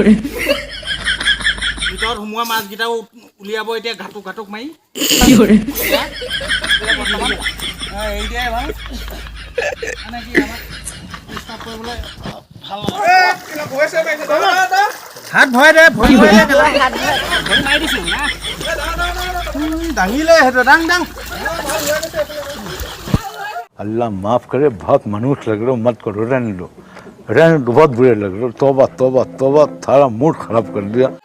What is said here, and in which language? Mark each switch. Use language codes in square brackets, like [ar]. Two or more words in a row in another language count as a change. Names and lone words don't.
[as] ভিতৰত সোমোৱা মাছকেইটাও উলিয়াব এতিয়া ঘাটুক মাৰি এৰি দিয়াই ভাল মানে কি আমাক ডিষ্টাৰ্ব কৰিবলৈ ভাল হাত ভৰাই দে ভৰি মাৰি দিছোঁ না দাঙিলে সেইটো দাং [hi] अल्लाह माफ़ करे बहुत मनुष्य लग रहे हो मत करो रहने दो बहुत बुरे लग रहे हो तौबा तौबा तौबा थारा मूड खराब कर दिया